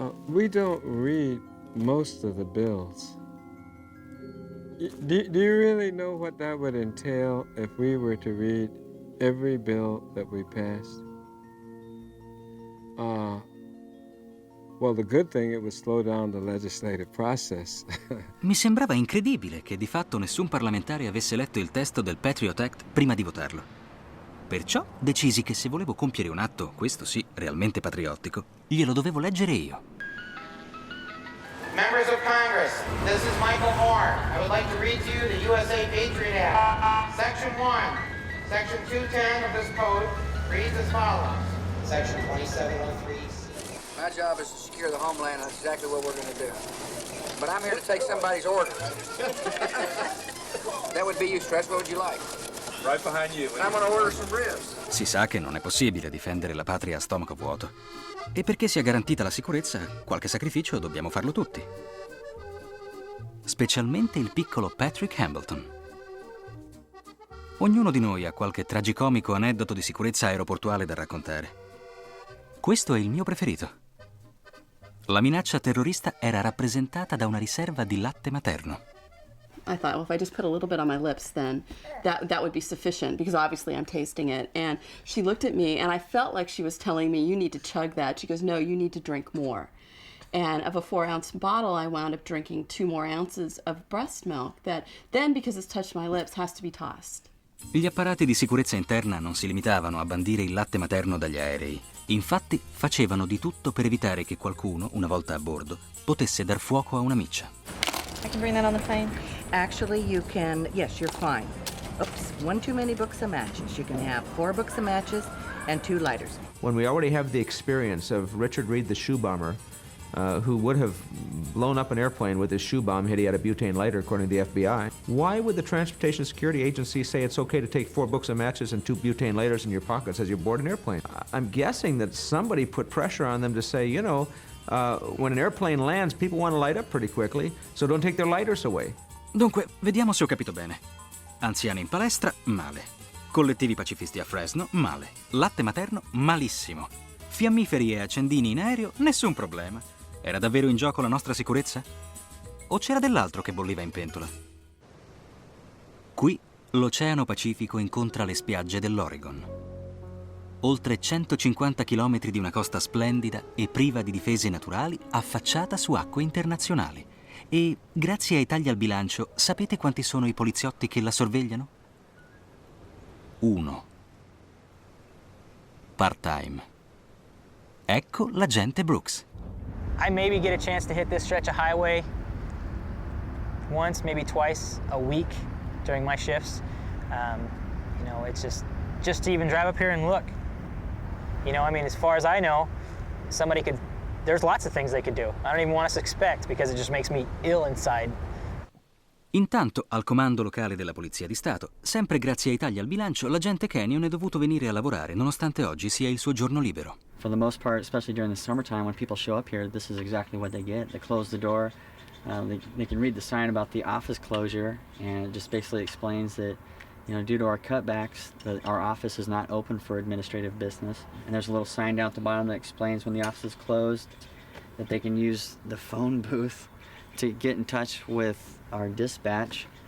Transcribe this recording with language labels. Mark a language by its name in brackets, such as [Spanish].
[English] We don't read most of the bills. Do you really know what that would entail if we were to read every bill that we passed? Well, the good thing, it would slow down the legislative process. [Italian] Mi sembrava incredibile che di fatto nessun parlamentare avesse letto il testo del Patriot Act prima di votarlo. Perciò decisi che se volevo compiere un atto, questo sì, realmente patriottico, glielo dovevo leggere io. [English] Members of Congress, this is Michael Moore. I would like to read to you the USA Patriot Act. Section 1, Section 210 of this code reads as follows. Section 2703C. My job is to secure the homeland. That's exactly what we're going to do. But I'm here to take somebody's order. That would be you, Stress. What would you like? Right behind you. I'm gonna order some ribs. [Italian] Si sa che non è possibile difendere la patria a stomaco vuoto. E perché sia garantita la sicurezza, qualche sacrificio dobbiamo farlo tutti. Specialmente il piccolo Patrick Hambleton. Ognuno di noi ha qualche tragicomico aneddoto di sicurezza aeroportuale da raccontare. Questo è il mio preferito. La minaccia terrorista era rappresentata da una riserva di latte materno. [English] I thought, well, if I just put a little bit on my lips, then that would be sufficient, because obviously I'm tasting it. And she looked at me, and I felt like she was telling me, you need to chug that. She goes, no, you need to drink more. And of a 4-ounce bottle, I wound up drinking 2 more ounces of breast milk that then, because it's touched my lips, has to be tossed. [Italian] Gli apparati di sicurezza interna non si limitavano a bandire il latte materno dagli aerei. Infatti, facevano di tutto per evitare che qualcuno, una volta a bordo, potesse dar fuoco a una miccia. [English] I can bring that on the plane. Actually, you can, yes, you're fine. Oops, 1 too many books of matches. You can have 4 books of matches and 2 lighters. When we already have the experience of Richard Reed, the shoe bomber, who would have blown up an airplane with his shoe bomb had he had a butane lighter, according to the FBI, why would the Transportation Security Agency say it's okay to take 4 books of matches and 2 butane lighters in your pockets as you board an airplane? I'm guessing that somebody put pressure on them to say, you know, when an airplane lands, people want to light up pretty quickly, so don't take their lighters away. [Italian] Dunque, vediamo se ho capito bene. Anziani in palestra, male. Collettivi pacifisti a Fresno, male. Latte materno, malissimo. Fiammiferi e accendini in aereo, nessun problema. Era davvero in gioco la nostra sicurezza? O c'era dell'altro che bolliva in pentola? Qui l'Oceano Pacifico incontra le spiagge dell'Oregon. Oltre 150 chilometri di una costa splendida e priva di difese naturali, affacciata su acque internazionali. E, grazie ai tagli al bilancio, sapete quanti sono i poliziotti che la sorvegliano? 1. Part-time. Ecco l'agente Brooks. [English] I maybe get a chance to hit this stretch of highway once, maybe twice a week during my shifts. You know, it's just to even drive up here and look. You know, I mean, as far as I know, there's lots of things they could do. I don't even want us to expect because it just makes me ill inside. [Italian] Intanto, al comando locale della Polizia di Stato, sempre grazie ai tagli al bilancio, l'agente Kenyon è dovuto venire a lavorare nonostante oggi sia il suo giorno libero. [English] For the most part, especially during the summertime, when people show up here, this is exactly what they get. They close the door. They can read the sign about the office closure, and it just basically explains that, you know, due to our cutbacks, our office is not open for administrative business. And there's a little sign down at the bottom that explains when the office is closed, that they can use the phone booth to get in touch with our dispatch.